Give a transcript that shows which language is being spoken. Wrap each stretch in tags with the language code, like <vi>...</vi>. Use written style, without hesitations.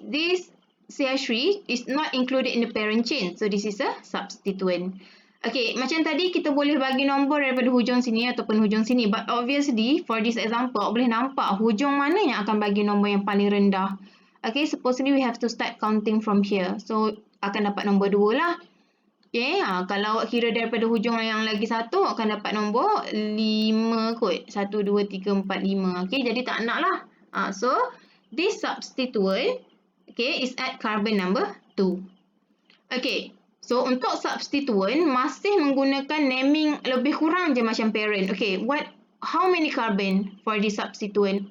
<en>This CH3 is not included in the parent chain. So, this is a substituent.</en> <ms>Okay, macam tadi kita boleh bagi nombor daripada hujung sini ataupun hujung sini.</ms> <en>But obviously, for this example,</en> <ms>boleh nampak hujung mana yang akan bagi nombor yang paling rendah.</ms> <en>Okay, supposedly we have to start counting from here.</en> <ms>So, akan dapat nombor 2 lah. Okay, kalau awak kira daripada hujung yang lagi satu, akan dapat nombor 5 kot. 1, 2, 3, 4, 5. Okay, jadi tak nak lah.</ms> <en>So, this substituent, okay, is at carbon number 2. Okay.</en> <ms>So, untuk substituent, masih menggunakan naming lebih kurang je macam parent.</ms> <en>Okay, how many carbon for this substituent?</en>